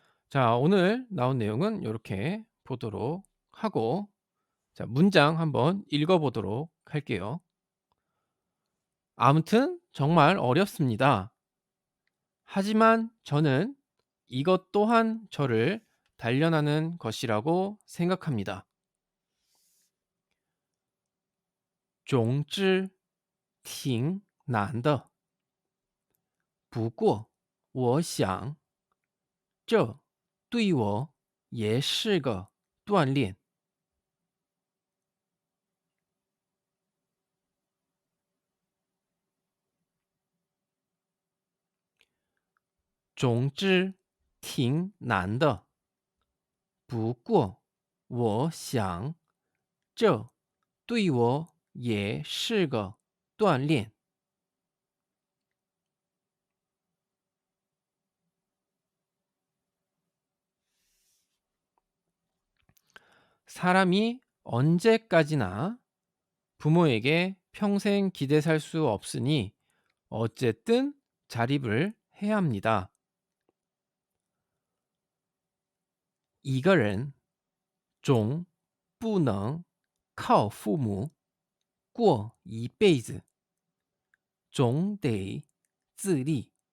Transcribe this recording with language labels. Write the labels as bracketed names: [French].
[Korean] 자, 오늘 나온 내용은 요렇게 보도록 하고 자, 문장 한번 읽어 보도록 할게요. "아무튼 정말 어렵습니다. 하지만 저는 이것 또한 저를 단련하는 것이라고 생각합니다. [Chinese] 总之挺难的，不过我想这对我也是个锻炼。总之挺难的，不过我想这对我也是个锻炼。 [Korean] 사람이 언제까지나 부모에게 평생 기대 살 수 없으니 어쨌든 자립을 해야 합니다. [Chinese] 一个人总不能靠父母过一辈子，总得自立。